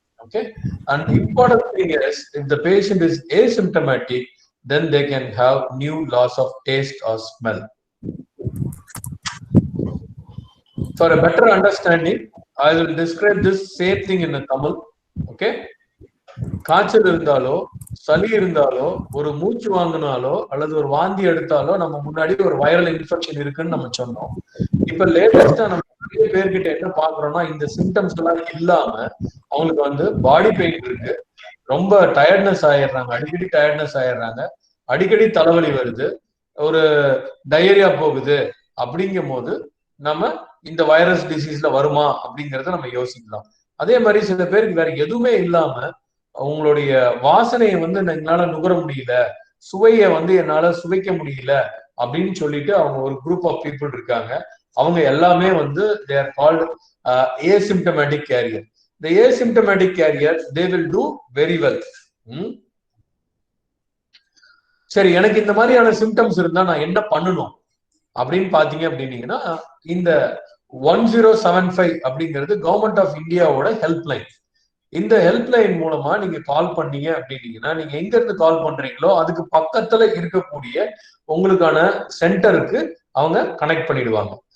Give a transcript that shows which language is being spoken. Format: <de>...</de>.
<en>Okay, and important thing is if the patient is asymptomatic, then they can have new loss of taste or smell. For a better understanding, I will describe this same thing in a Tamil. Okay.</en> <ta>காய்ச்சல் இருந்தாலோ சளி இருந்தாலோ ஒரு மூச்சு வாங்கினாலோ அல்லது ஒரு வாந்தி எடுத்தாலோ நம்ம முன்னாடி ஒரு வைரல் இன்ஃபெக்ஷன் இருக்குன்னு நம்ம சொன்னோம். இப்ப லேட்டஸ்டா நம்ம நிறைய பேர்கிட்ட என்ன பாக்குறோம்னா இந்த சிம்டம்ஸ் எல்லாம் இல்லாம அவங்களுக்கு வந்து பாடி பெயின் இருக்கு, ரொம்ப டயர்ட்னஸ் ஆயிடுறாங்க, அடிக்கடி டயர்ட்னஸ் ஆயிடுறாங்க, அடிக்கடி தலைவலி வருது, ஒரு டயரியா போகுது. அப்படிங்கும் போது நம்ம இந்த வைரஸ் டிசீஸ்ல வருமா அப்படிங்கறத நம்ம யோசிக்கலாம். அதே மாதிரி சில பேருக்கு வேற எதுவுமே இல்லாம உங்களுடைய வாசனையை வந்து என்னால நுகர முடியல, சுவையை வந்து என்னால சுவைக்க முடியல அப்படின்னு சொல்லிட்டு அவங்க ஒரு குரூப் ஆஃப் பீப்புள் இருக்காங்க. அவங்க எல்லாமே வந்து</ta> <en>they are called asymptomatic carrier. The asymptomatic carrier they will do very well.</en> <ta>சரி, எனக்கு இந்த மாதிரியான சிம்டம்ஸ் இருந்தா நான் என்ன பண்ணணும் அப்படின்னு பாத்தீங்க அப்படின்னீங்கன்னா இந்த 1075 அப்படிங்கிறது கவர்மெண்ட் ஆஃப் இந்தியாவோட ஹெல்ப்லைன். இந்த ஹெல்ப்லைன் மூலமா நீங்க கால் பண்ணீங்க அப்படின்னீங்கன்னா நீங்க எங்க இருந்து கால் பண்றீங்களோ அதுக்கு பக்கத்துல இருக்கக்கூடிய உங்களுக்கான சென்டருக்கு அவங்க கனெக்ட் பண்ணிடுவாங்க.</ta>